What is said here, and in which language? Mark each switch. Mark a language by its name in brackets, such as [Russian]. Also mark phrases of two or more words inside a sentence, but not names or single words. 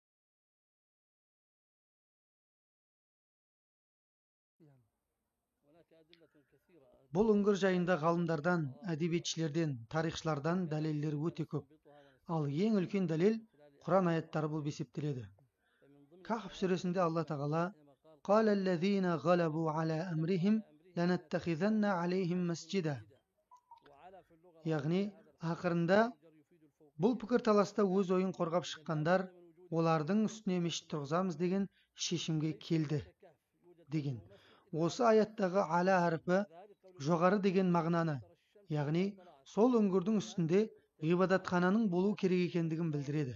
[Kazakh] Бұл үңгір жайында ғалымдардан, әдебиетшілерден, тарихшылардан дәлелдер өте көп. Ал ең үлкен дәлел Құран аяттары болып есептеледі. Кахф сүресінде Алла тағала [Arabic] قال الذين غلبوا على أمرهم لنتخذن عليهم مسجدا. [Kazakh] Яғни ақырында бұл пікірталаста өз ойын қорғап шыққандар олардың үстіне мешіт тұрғызамыз деген шешімге келді деген. Осы аяттағы аля әріпі жоғары деген мағынаны, яғни сол үңгірдің үстінде ғибадатхананың болу керек екендігін білдіреді.